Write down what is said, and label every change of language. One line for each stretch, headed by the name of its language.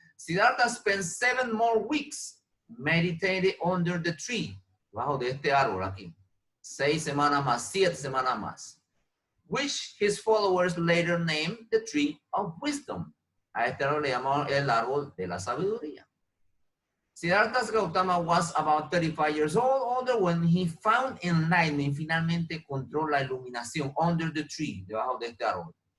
English: Siddhartha spent 7 more weeks meditating under the tree,
Spanish: bajo de este árbol aquí. 6 semanas más, 7 semanas más.
English: Which his followers later named the tree of wisdom.
Spanish: A este árbol le llamaron el árbol de la sabiduría.
English: Siddhartha Gautama was about 35 years older when he found enlightenment.
Spanish: Finalmente encontró la iluminación
English: under the tree,
Spanish: debajo de este árbol.